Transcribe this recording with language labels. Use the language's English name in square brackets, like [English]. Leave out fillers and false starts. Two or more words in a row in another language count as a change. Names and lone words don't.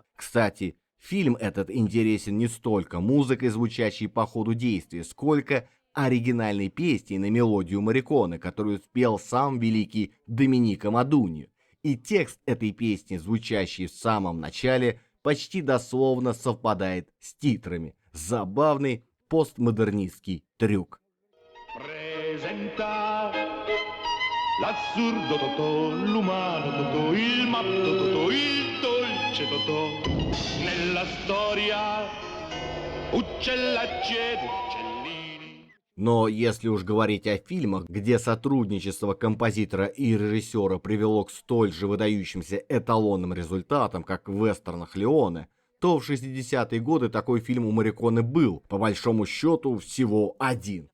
[Russian] Кстати, фильм этот интересен не столько музыкой, звучащей по ходу действия, сколько оригинальной песней на мелодию Морриконе, которую спел сам великий Доменико Модуни. И текст этой песни, звучащий в самом начале, почти дословно совпадает с титрами. Забавный постмодернистский трюк. [Italian] Presenta l'assurdo Totò, l'umano Totò, il matto Totò, il dolce Totò. Nella storia uccellacci ed uccellini. [Russian] Но если уж говорить о фильмах, где сотрудничество композитора и режиссера привело к столь же выдающимся эталонным результатам, как в вестернах Леоне, то в 60-е годы такой фильм у Морриконе был, по большому счету, всего один.